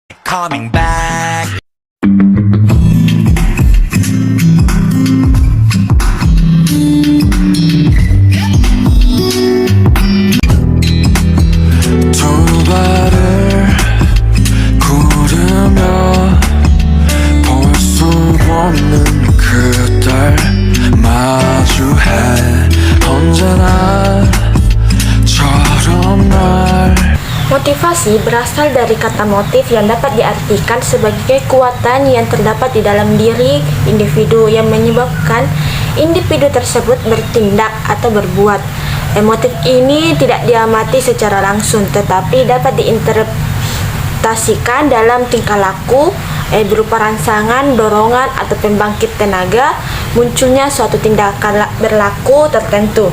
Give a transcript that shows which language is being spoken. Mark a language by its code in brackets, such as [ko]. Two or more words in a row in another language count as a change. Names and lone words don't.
[en] coming back. [ko] 두 발을 구르며 볼 수 없는 그댈 마주해 언제나 처럼 날. [id] Motivasi berasal dari kata motif yang dapat diartikan sebagai kekuatan yang terdapat di dalam diri individu yang menyebabkan individu tersebut bertindak atau berbuat. Motif ini tidak diamati secara langsung tetapi dapat diinterpretasikan dalam tingkah laku berupa rangsangan, dorongan, atau pembangkit tenaga munculnya suatu tindakan berlaku tertentu.